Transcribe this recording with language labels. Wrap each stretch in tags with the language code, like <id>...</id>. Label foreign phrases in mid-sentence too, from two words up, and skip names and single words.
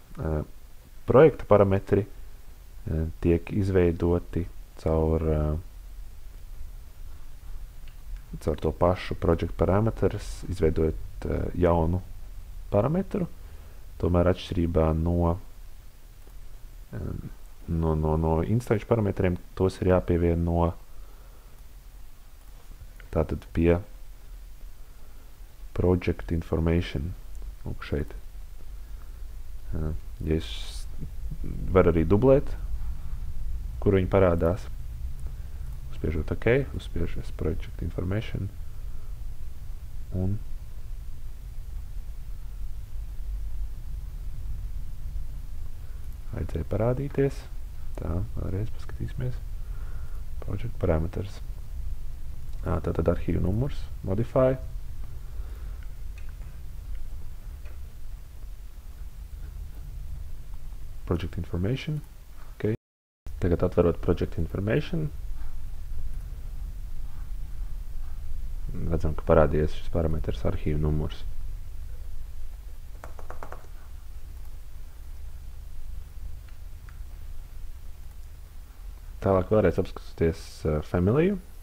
<lv>Projekta parametri tiek izveidoti caur to pašu</lv> <en>project parameters,</en> <lv>izveidojot jaunu parametru. Tomēr atšķirībā no instanču parametriem tos ir jāpievieno tātad pie</lv> <en>project information.</en> <lv>Lūk, šeit. Ja es varu arī dublēt, kur viņi parādās. Uzspiežot OK, uzspiežot</lv> <en>project information</en> <lv>un vajadzēja parādīties. Tā, vēlreiz paskatīsimies.</lv> <en>Project parameters.</en> <lv>Tātad arhīvu numurs, modify.</lv> <en>Project information.</en> <lv>Okay. Tagad atverot</lv> <en>Project Information,</en> <lv>redzam, ka parādījies šis parametrs arhīva numurs. Tālāk vēlreiz apskatīties familiju.</lv>